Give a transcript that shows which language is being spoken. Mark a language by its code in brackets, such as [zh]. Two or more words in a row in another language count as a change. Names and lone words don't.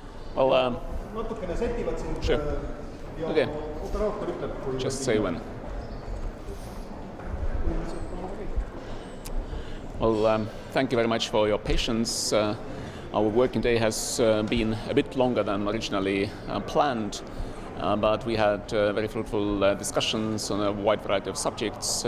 [en] Well, [et] natukene setivad sind [en] sure. [et] ja [en] Okay. [et] operaator ütleb, kui [en] Just say when. Well, thank you very much for your patience. Our working day has been a bit longer than originally planned, but we had very fruitful discussions on a wide variety of subjects.